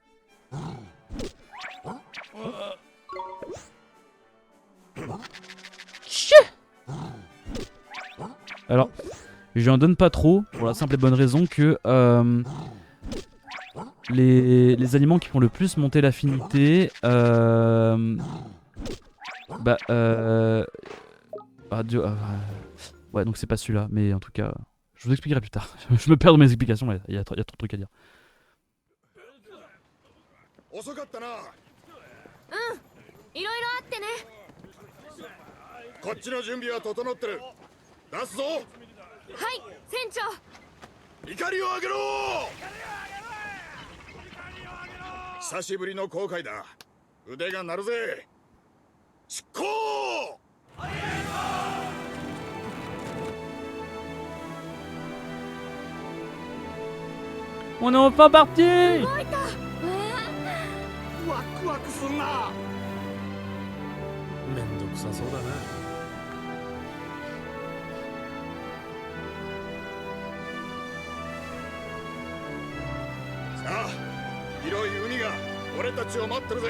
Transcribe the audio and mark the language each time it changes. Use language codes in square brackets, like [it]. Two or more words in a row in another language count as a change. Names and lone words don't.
[fr] Alors, je en donne pas trop pour la simple et bonne raison que les aliments qui font le plus monter l'affinité, ouais, donc c'est pas celui-là, mais en tout cas, je vous expliquerai plus tard. Je me perds dans mes explications, il y a trop de trucs à dire. [ja] 遅かったな。いろいろあってね。こっちの準備は整ってる。出すぞ。はい、船長。怒りを上げろ。 久しぶりの航海だ。腕が鳴るぜ。出航。 [fr] On est enfin parti. [ja] ワクワクすんな。めんどくさそうだな。さあ、広い海が俺たちを待ってるぜ。